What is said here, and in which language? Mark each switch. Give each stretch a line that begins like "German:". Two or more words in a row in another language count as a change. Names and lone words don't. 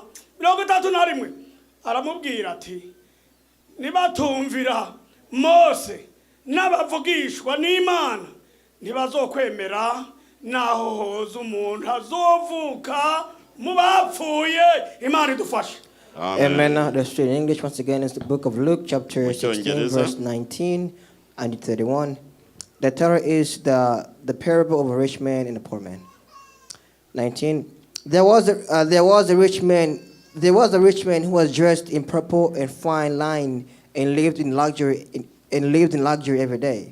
Rundi: 31 aramubwira ati nibatumvira Mose n'abavugishwa n'Imana ntibazokwemera naho hoza umuntu azovuka mu bapfuye Imana idufashe. Amen.
English: The straight English once again is the book of Luke chapter 16 verse 19 and 31. The title is the parable of a rich man and a poor man. 19. There was a rich man who was dressed in purple and fine linen and lived in luxury every day.